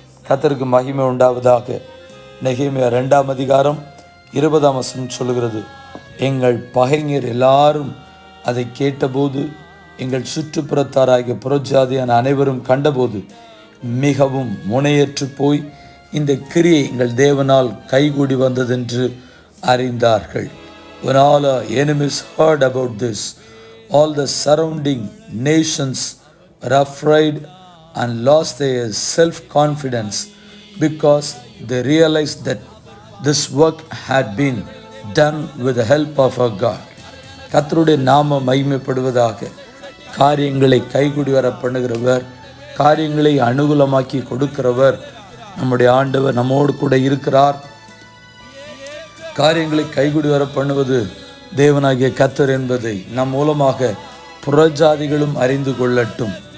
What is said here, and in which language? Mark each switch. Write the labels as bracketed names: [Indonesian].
[Tamil] கர்த்தருக்கு மகிமை உண்டாவதாக. நெகேமியா 2ஆம் அதிகாரம் 20ஆம் வசனம் சொல்லுகிறது, எங்கள் பகைஞர் எல்லாரும் அதை கேட்டபோது, எங்கள் சுற்றுப்புறத்தாராகிய புறஜாதியான அனைவரும் கண்டபோது மிகவும் முனையற்று போய் இந்த கிரியை எங்கள் தேவனால் கைகூடி வந்ததென்று அறிந்தார்கள். [English] When all our enemies heard about this, all the surrounding nations were afraid and lost their self-confidence because they realized that this work had been done with the help of our God. [Tamil] கர்த்தருடைய நாம மகிமைப்படுவதாக. காரியங்களை கைகூடி வர பண்ணுகிறவர், காரியங்களை அனுகூலமாக்கி கொடுக்கிறவர் நம்முடைய ஆண்டவர் நம்மோடு கூட இருக்கிறார். காரியங்களை கைகூடி வர பண்ணுவது தேவனாகிய கர்த்தர் என்பதை நம் மூலமாக புறஜாதிகளும் அறிந்து கொள்ளட்டும்.